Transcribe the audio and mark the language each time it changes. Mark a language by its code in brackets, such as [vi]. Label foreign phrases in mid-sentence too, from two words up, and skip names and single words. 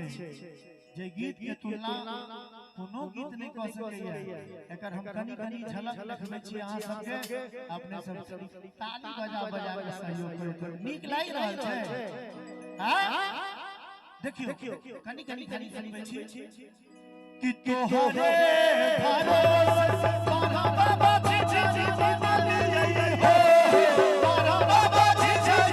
[mai] जे गीत के तुलना कोनो गीत नहीं क सकैया। एकर हम कनी झलक देखबै छी अहाँ सबके अपने सब ताली बजा बजा के सहयोग करू। नीक लागि रहल छै हां देखियो कनी में छी कि तोहरे भरोसे बाबा झिझिया बदल गई हो। बाबा झिझिया